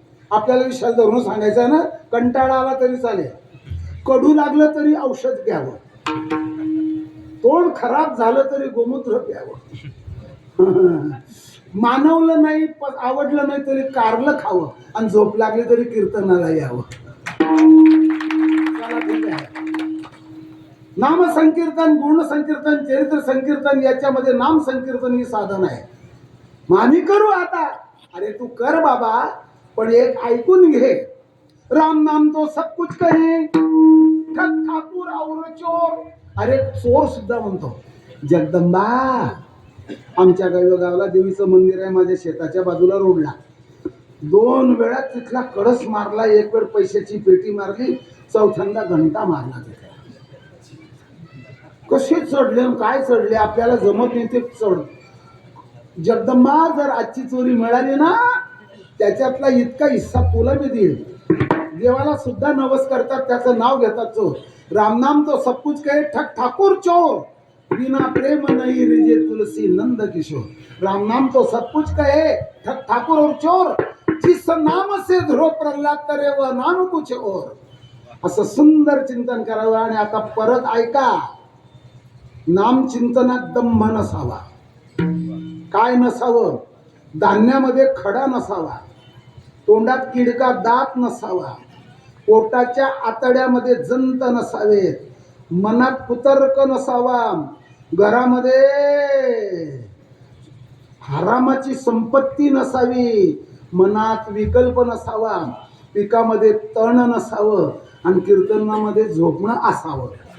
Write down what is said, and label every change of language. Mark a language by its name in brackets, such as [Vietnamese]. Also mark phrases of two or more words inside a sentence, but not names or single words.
[Marathi] आपल्याला विषय धरून सांगायचं आहे ना. कंटाळा आला तरी चालेल, कडू लागलं तरी औषध घ्यावं, तोंड खराब झालं तरी गोमूत्र प्यावं, मानवलं नाही आवडलं नाही तरी कारलं खावं आणि झोप लागली तरी कीर्तनाला यावं. चला ठीक आहे. नाम संकीर्तन, गुण संकीर्तन, चरित्र संकीर्तन, याच्यामध्ये नाम संकीर्तन ही साधन आहे. मामी करू आता. अरे तू कर बाबा, पण एक ऐकून घे. [Hindi] राम नाम तो सब कुछ कहे, ठग ठाकूर और चोर. [Marathi] अरे चोर सुद्धा म्हणतो जगदंबा आमच्या गावाला देवीचं मंदिर आहे, माझ्या शेताच्या बाजूला रोडला. 2 वेळा तिथला कळस मारला, 1 वेळ पैशाची पेटी मारली, चौथ्यांदा घंटा मारला तिथे. कसे चढले काय चढले आपल्याला जमत नाही ते चढ. जगदंबा जर आजची चोरी मिळाली ना, त्याच्यातला इतका हिस्सा तुला मी देईल. देवाला सुद्धा नवस करतात, त्याचं नाव घेतात चोर. [Hindi] रामनाम तो सब कुछ कहे, ठक ठाकुर चोर, बिना प्रेम नहीं रिजे तुलसी नंद किशोर. रामनाम तो सब कुछ कहे, ठक ठाकुर और चोर, जिस नाम से ध्रुव प्रल्हाद करे वह नाम कुछ और. [Marathi] असं सुंदर चिंतन करावं. आणि आता परत ऐका, नाम चिंतनात दंभ नसावा. काय नसावं? धान्यामध्ये खडा नसावा, तोंडात किडका दात नसावा, पोटाच्या आतड्यामध्ये जंत नसावेत, मनात कुतर्क नसावा, घरामध्ये हरामाची संपत्ती नसावी, मनात विकल्प नसावा, पिकामध्ये तण नसावं आणि कीर्तनामध्ये झोपणं असावं.